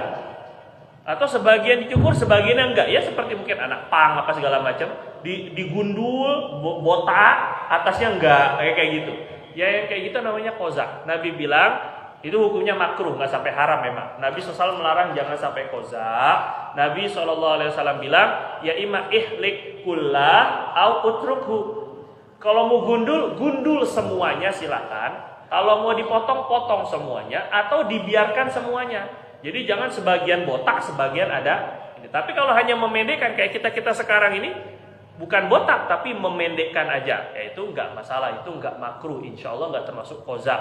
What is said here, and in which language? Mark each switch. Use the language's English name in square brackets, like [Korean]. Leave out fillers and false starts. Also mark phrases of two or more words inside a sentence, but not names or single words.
[Indonesian] Atau sebagian dicukur, sebagiannya enggak. Ya seperti mungkin anak pang apa segala macam, digundul, botak, atasnya enggak, kayak gitu. Ya yang kayak gitu namanya koza. Nabi bilang itu hukumnya makruh, nggak sampai haram memang. Nabi SAW melarang jangan sampai koza. Nabi SAW bilang, [Arabic] يا إما احلق كله أو اتركه. [Indonesian] Kalau mau gundul semuanya silakan. Kalau mau dipotong, potong semuanya atau dibiarkan semuanya. Jadi jangan sebagian botak, sebagian ada. Tapi kalau hanya memendekkan kayak kita sekarang ini, bukan botak tapi memendekkan aja, ya itu nggak masalah, itu nggak makruh, [Arabic] إن شاء الله [Indonesian] nggak termasuk koza.